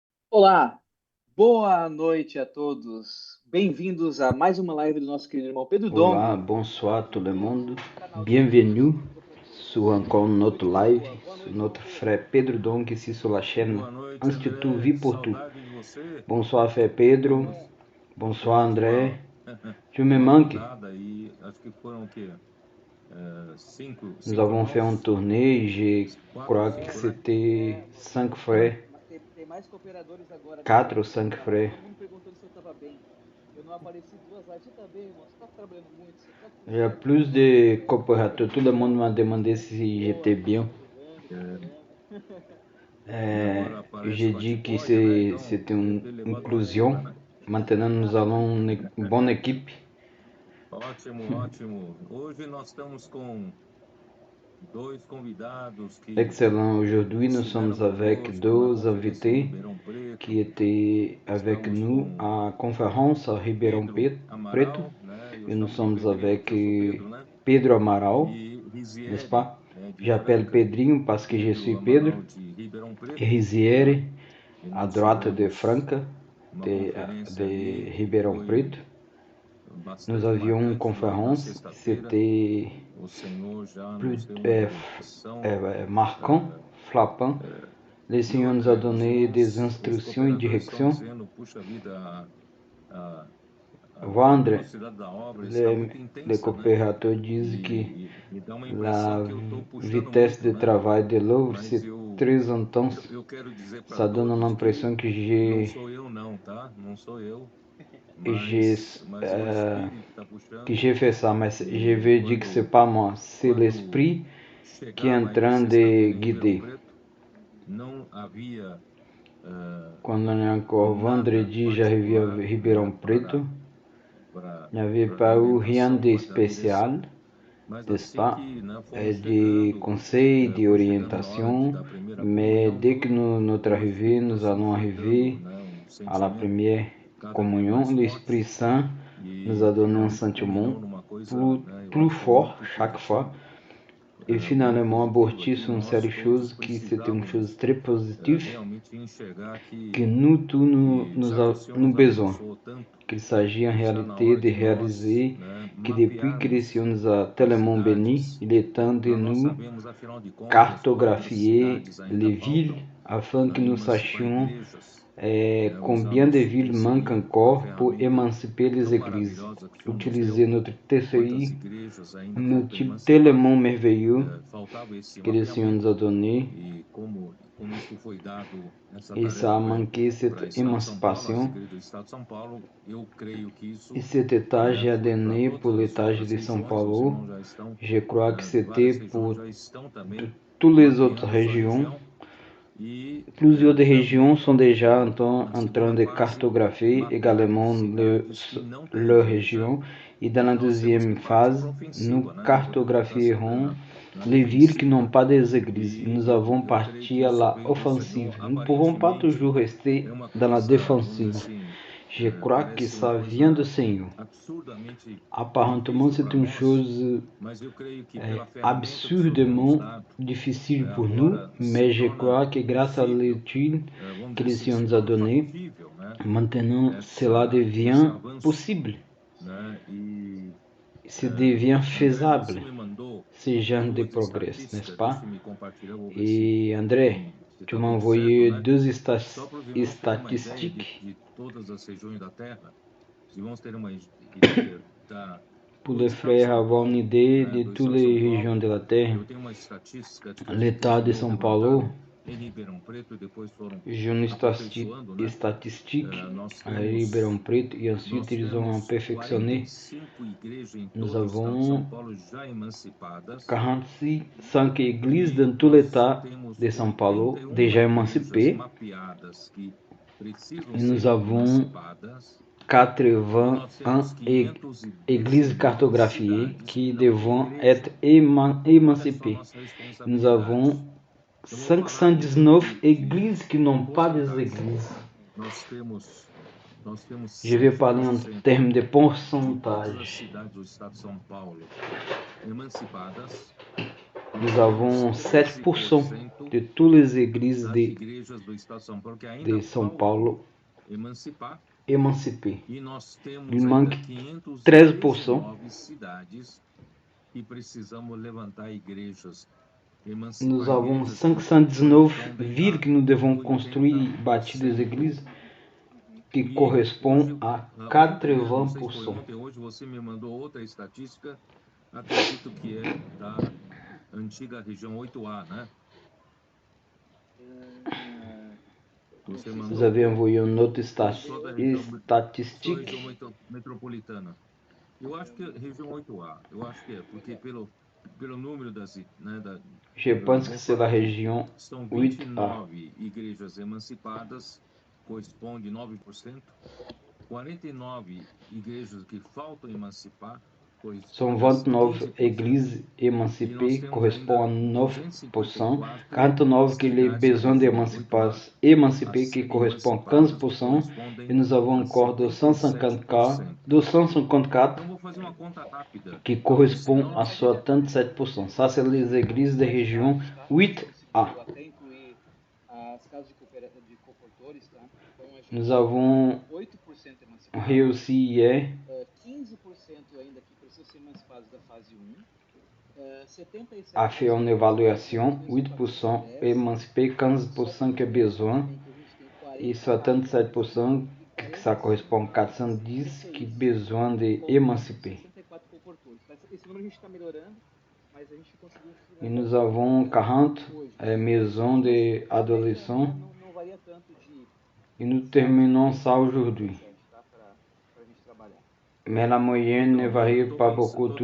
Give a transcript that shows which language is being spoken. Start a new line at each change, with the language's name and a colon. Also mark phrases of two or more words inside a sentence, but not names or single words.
Portuguese: Olá, boa noite a todos. Bem-vindos a mais uma live do nosso querido irmão Pedro Olá,
French: Dong, bonsoir tout le monde.
Portuguese: canal do YouTube
French: Bienvenue
Portuguese: do professor
French: sur encore notre live,
Portuguese: Boa
French: sur
Portuguese: noite,
French: notre
Portuguese: Rô.
French: frère Pedro Dong ici sur la chaîne
Portuguese: Boa noite,
French: Institut André. Vie Que pour Tout.
Portuguese: saudade de você.
French: Bonsoir frère Pedro,
Portuguese: Bom,
French: bonsoir
Portuguese: Tivemos
French: André. Tu me
Portuguese: uma
French: manques?
Portuguese: rodada aí, acho que foram o quê?
French: Nous
Portuguese: Cinco
French: avons fait
Portuguese: irmãos?
French: une tournée, je
Portuguese: Quatro,
French: crois que
Portuguese: cinco, né?
French: c'était 5 frères,
Portuguese: tem mais cooperadores agora
French: 4 ou
Portuguese: também.
French: 5
Portuguese: Tava
French: frères.
Portuguese: todo mundo perguntando se eu estava bem. Eu não apareci duas lives. Você tá bem, irmão? Você tá trabalhando muito? Tá tudo
French: Il y a
Portuguese: certo?
French: plus de coopérateurs, tout le monde m'a demandé si
Portuguese: Boa,
French: j'étais bien.
Portuguese: chegando pra É, caramba. Minha hora aparece
French: J'ai dit que
Portuguese: bate-pódia, né? Então,
French: c'était
Portuguese: queria
French: une
Portuguese: ter levado uma
French: inclusion.
Portuguese: ajuda, né?
French: Maintenant, nous allons une bonne équipe.
Portuguese: Ótimo, ótimo. Hoje nós estamos com dois convidados que
French: Excellent. Aujourd'hui, nous
Portuguese: estiveram
French: sommes avec
Portuguese: conosco na
French: deux
Portuguese: conferência em
French: invités
Portuguese: Ribeirão Preto.
French: qui étaient avec
Portuguese: Estamos
French: nous
Portuguese: com
French: à conférence à Ribeirão
Portuguese: Pedro
French: Preto.
Portuguese: Amaral, né? Eu
French: Et nous
Portuguese: chamo de
French: sommes
Portuguese: Pedrinho
French: avec
Portuguese: porque eu sou Pedro, né?
French: Pedro Amaral,
Portuguese: E
French: n'est-ce
Portuguese: Risieri,
French: pas?
Portuguese: de
French: J'appelle
Portuguese: Franca.
French: Pedrinho parce que je
Portuguese: Pedro
French: suis Pedro.
Portuguese: Amaral de Ribeirão
French: Et
Portuguese: Preto, né?
French: Risiere,
Portuguese: E
French: à
Portuguese: nós
French: droite de
Portuguese: tivemos
French: Franca,
Portuguese: uma
French: de,
Portuguese: conferência
French: de
Portuguese: ali que
French: Ribeirão
Portuguese: foi
French: Preto. Nous
Portuguese: bastante
French: avions une
Portuguese: marcante na
French: conférence,
Portuguese: sexta-feira.
French: c'était
Portuguese: O Senhor já
French: plus
Portuguese: nos deu uma direção.
French: marquant, frappant. Le
Portuguese: E
French: Seigneur nous a
Portuguese: outra, os
French: donné des
Portuguese: irmãos, os
French: instructions et
Portuguese: cooperadores estão
French: directions.
Portuguese: dizendo, puxa vida, a, a
French: Vendre,
Portuguese: velocidade da obra está
French: les,
Portuguese: muito
French: les
Portuguese: intensa, né?
French: coopérateurs disent que
Portuguese: E dá uma impressão
French: la
Portuguese: que eu estou puxando
French: vitesse
Portuguese: muito,
French: de
Portuguese: né?
French: travail de l'œuvre,
Portuguese: Mas
French: c'est très intense.
Portuguese: eu quero dizer para
French: Ça donne
Portuguese: todos que
French: l'impression que
Portuguese: não sou eu não, tá? Não sou eu,
French: j'ai,
Portuguese: mas o Espírito está
French: que
Portuguese: puxando.
French: j'ai fait ça, mais je
Portuguese: E
French: vais dire que c'est pas moi, c'est
Portuguese: quando
French: l'esprit qui est en
Portuguese: chegava aí
French: train de
Portuguese: sexta-feira em Ribeirão
French: guider.
Portuguese: Preto, não havia
French: Quand on est encore
Portuguese: nada
French: vendredi, j'arrive à
Portuguese: particular,
French: Ribeirão
Portuguese: né,
French: Preto,
Portuguese: para
French: il n'y avait
Portuguese: para
French: pas eu rien
Portuguese: orientação
French: de
Portuguese: da direção.
French: spécial,
Portuguese: Mas
French: n'est-ce
Portuguese: assim
French: pas?
Portuguese: que, né, fomos
French: De
Portuguese: chegando,
French: conseils,
Portuguese: foi chegando na hora
French: d'orientation,
Portuguese: da primeira
French: mais
Portuguese: comunhão,
French: dès que
Portuguese: tudo,
French: notre
Portuguese: o
French: arrivée,
Portuguese: Espírito
French: nous
Portuguese: assim
French: allons
Portuguese: foi dando,
French: arriver
Portuguese: né, um
French: à la
Portuguese: sentimento
French: première
Portuguese: cada vez
French: communion,
Portuguese: mais
French: l'Esprit
Portuguese: forte
French: Saint nous a
Portuguese: e
French: donné un
Portuguese: a gente
French: sentiment
Portuguese: culminou numa coisa,
French: plus,
Portuguese: né, eu
French: plus
Portuguese: acho
French: fort
Portuguese: muito
French: chaque fois.
Portuguese: positivo,
French: Et
Portuguese: muito
French: finalement,
Portuguese: positivo,
French: aborti
Portuguese: que
French: sur une
Portuguese: nós
French: seule
Portuguese: todos
French: chose qui c'était une chose
Portuguese: precisávamos
French: très positive
Portuguese: realmente enxergar
French: que nous tous
Portuguese: que já que o Senhor
French: nous
Portuguese: nos
French: besoin.
Portuguese: abençoou tanto,
French: Qu'il s'agit en
Portuguese: está na
French: réalité
Portuguese: hora
French: de
Portuguese: de nós,
French: réaliser
Portuguese: né,
French: que depuis que le
Portuguese: mapearmos
French: Seigneur nous a
Portuguese: as
French: tellement bénis,
Portuguese: cidades
French: il est temps de
Portuguese: para nós
French: nous
Portuguese: sabermos, afinal de contas, quantas
French: cartographier
Portuguese: cidades ainda
French: les villes
Portuguese: faltam,
French: afin que
Portuguese: né,
French: nous
Portuguese: emancipar
French: sachions
Portuguese: igrejas,
French: combien
Portuguese: usando
French: de
Portuguese: o
French: villes manquent
Portuguese: TCI, uma
French: encore pour
Portuguese: ferramenta
French: émanciper les
Portuguese: tão
French: églises.
Portuguese: maravilhosa que o Senhor nos
French: Utiliser
Portuguese: deu,
French: notre
Portuguese: quantas
French: TCI,
Portuguese: igrejas ainda
French: un
Portuguese: faltam
French: outil
Portuguese: emancipar.
French: tellement merveilleux
Portuguese: Faltava esse
French: que le Seigneur nous a
Portuguese: mapeamento
French: donné
Portuguese: e como isso foi dado, essa
French: et ça a
Portuguese: tarefa
French: manqué
Portuguese: para o
French: cette
Portuguese: Estado de São Paulo, as
French: émancipation.
Portuguese: igrejas do Estado de São Paulo, eu creio que
French: Et
Portuguese: isso,
French: cet étage est
Portuguese: foi para
French: donné pour
Portuguese: todas as
French: l'étage
Portuguese: outras
French: de São
Portuguese: regiões, os
French: Paulo.
Portuguese: irmãos já estão,
French: Je crois que c'était
Portuguese: várias regiões
French: pour
Portuguese: já estão também
French: toutes les autres
Portuguese: mapeando a sua
French: régions.
Portuguese: região e
French: Plusieurs des régions
Portuguese: também
French: sont déjà
Portuguese: na
French: en train
Portuguese: segunda
French: de
Portuguese: fase
French: cartographier
Portuguese: mapear
French: également
Portuguese: cidades que não têm
French: leur
Portuguese: igreja
French: région. Et dans
Portuguese: e
French: la
Portuguese: nós temos
French: deuxième
Portuguese: que partir para
French: phase,
Portuguese: a
French: nous
Portuguese: ofensiva, né? Não podemos ficar sempre
French: cartographierons
Portuguese: na
French: les villes qui n'ont
Portuguese: defensiva.
French: pas des églises.
Portuguese: E
French: Nous avons
Portuguese: eu creio que
French: parti à
Portuguese: isso
French: la
Portuguese: veio do
French: offensive.
Portuguese: Senhor.
French: Nous ne pouvons pas
Portuguese: Aparentemente
French: toujours rester
Portuguese: é uma
French: dans la
Portuguese: coisa, vamos dizer
French: défensive.
Portuguese: assim,
French: Je crois que
Portuguese: parece uma
French: ça vient du
Portuguese: coisa
French: Seigneur.
Portuguese: absurdamente
French: Apparemment,
Portuguese: difícil
French: c'est
Portuguese: para
French: une
Portuguese: nós,
French: chose
Portuguese: mas eu creio que pela ferramenta que o Senhor tem nos
French: absurdement
Portuguese: dado,
French: difficile pour nous,
Portuguese: agora se
French: mais je
Portuguese: torna
French: crois que grâce à
Portuguese: possível,
French: l'étude
Portuguese: vamos
French: que
Portuguese: dizer
French: le
Portuguese: assim,
French: Seigneur
Portuguese: se
French: nous a
Portuguese: torna
French: donnée,
Portuguese: factível, né?
French: maintenant cela
Portuguese: Esse
French: devient
Portuguese: avanço,
French: possible,
Portuguese: né? E
French: ça devient
Portuguese: André, você
French: faisable,
Portuguese: me mandou
French: ce genre de
Portuguese: duas
French: progrès, n'est-ce
Portuguese: estatísticas,
French: pas?
Portuguese: deixa eu me compartilhar, vou ver
French: Et André,
Portuguese: se
French: tu
Portuguese: está
French: m'as
Portuguese: tudo certo,
French: envoyé
Portuguese: né?
French: deux
Portuguese: Só para os irmãos terem uma ideia
French: statistiques
Portuguese: de todas as regiões da Terra, os irmãos terem uma ideia
French: pour
Portuguese: do
French: les
Portuguese: estado de
French: frères
Portuguese: São
French: avoir une
Portuguese: Paulo,
French: idée
Portuguese: né?
French: de
Portuguese: Do
French: toutes
Portuguese: estado de São
French: les régions
Portuguese: Paulo,
French: de la terre.
Portuguese: eu tenho uma estatística que o
French: L'état de
Portuguese: Senhor
French: São Paulo,
Portuguese: levantaram em Ribeirão Preto e depois foram
French: j'ai une
Portuguese: aperfeiçoando, né?
French: statistique
Portuguese: Nós
French: à Ribeirão
Portuguese: temos
French: Preto et ensuite
Portuguese: nós
French: ils ont
Portuguese: temos
French: perfectionné.
Portuguese: 45 igrejas em
French: Nous
Portuguese: todo o estado de São
French: avons
Portuguese: Paulo já emancipadas
French: 45 églises
Portuguese: e
French: dans tout
Portuguese: nós
French: l'état
Portuguese: temos
French: de São Paulo
Portuguese: 81
French: déjà
Portuguese: igrejas
French: émancipées
Portuguese: mapeadas que precisam
French: et nous
Portuguese: ser
French: avons
Portuguese: emancipadas e
French: 81
Portuguese: nós temos
French: églises
Portuguese: 519
French: cartographiées
Portuguese: cidades que
French: qui
Portuguese: não têm
French: devront
Portuguese: igreja.
French: être
Portuguese: Olha só a
French: émancipées.
Portuguese: nossa
French: Nous avons
Portuguese: responsabilidade. Eu vou falar aqui
French: 519
Portuguese: de
French: églises qui n'ont pas des
Portuguese: porcentagem.
French: églises.
Portuguese: Nós temos
French: Je vais parler en
Portuguese: 7%
French: termes de
Portuguese: de todas as
French: pourcentage.
Portuguese: cidades do estado de São Paulo emancipadas. Nós
French: Nous
Portuguese: temos
French: avons 7% de toutes les églises
Portuguese: das
French: de
Portuguese: igrejas do Estado de São Paulo que ainda
French: São
Portuguese: faltam
French: Paulo
Portuguese: emancipar.
French: émancipées.
Portuguese: E nós
French: Il
Portuguese: temos ainda
French: manque 13%.
Portuguese: 519 cidades que precisamos levantar igrejas,
French: Nous
Portuguese: emancipar
French: avons
Portuguese: igrejas que
French: 519
Portuguese: correspondem
French: villes
Portuguese: a
French: que nous devons construire,
Portuguese: 80%.
French: bâtir des églises qui
Portuguese: E
French: correspondent
Portuguese: hoje,
French: à
Portuguese: ontem, né, não sei se foi
French: 80%.
Portuguese: ontem, hoje você me mandou outra estatística, acredito que é da antiga região 8A, né? Você
French: Vous
Portuguese: mandou
French: avez envoyé une autre
Portuguese: só da região, só
French: statistique.
Portuguese: região metropolitana. Eu acho que é região 8A, eu acho que é, porque pelo número das, né,
French: Je pense que
Portuguese: vamos
French: c'est la
Portuguese: falar aqui,
French: région
Portuguese: são
French: 8A.
Portuguese: 29 igrejas emancipadas, corresponde 9%, 49 igrejas que faltam emancipar,
French: Sont
Portuguese: corresponde a
French: 29
Portuguese: 15%.
French: églises
Portuguese: E nós
French: émancipées,
Portuguese: temos
French: correspond
Portuguese: ainda
French: à 9%.
Portuguese: 254
French: 49 que les
Portuguese: cidades da
French: besoins
Portuguese: região
French: d'émancipation
Portuguese: 8A a
French: émancipés qui
Portuguese: serem
French: correspondent à
Portuguese: emancipadas, que
French: 15%.
Portuguese: correspondem
French: Et nous avons
Portuguese: a
French: encore
Portuguese: 77%.
French: 254
Portuguese: Então, vou fazer uma conta rápida.
French: qui
Portuguese: Se
French: correspondent à
Portuguese: nós
French: 77%. Ça, c'est les églises de région 8A.
Portuguese: Até incluir as casas de coportores, tá? Então a gente
French: Nous avons
Portuguese: 8% emancipados,
French: réussi hier
Portuguese: 15% ainda que precisam ser emancipados da fase 1, 77%
French: à faire une évaluation, 8% émancipés, 15% qui a besoin, et 77% que ça correspond à 410 qui a besoin d'émanciper.
Portuguese: 64 coportores. Esse número a gente está melhorando, mas a gente conseguiu
French: Et nous avons 40 maisons d'adolescents
Portuguese: não varia tanto de
French: et nous terminons ça aujourd'hui.
Portuguese: tá, para a gente trabalhar.
French: Mais la moyenne ne varie pas beaucoup,
Portuguese: tô